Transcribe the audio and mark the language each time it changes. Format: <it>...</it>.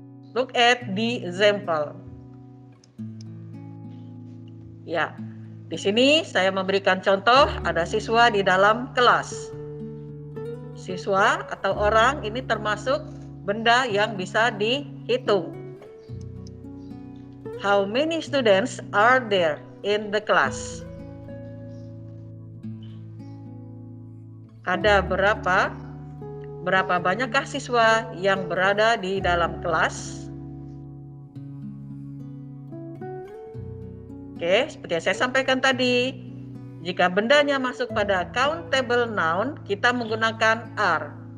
<en>Look at the example.</en> <id>Ya, di sini saya memberikan contoh ada siswa di dalam kelas. Siswa atau orang ini termasuk benda yang bisa dihitung.</id> <en>How many students are there in the class?</en> <id>Ada berapa banyakkah siswa yang berada di dalam kelas? Oke, seperti yang saya sampaikan tadi, jika bendanya masuk pada countable noun, kita menggunakan are.</id>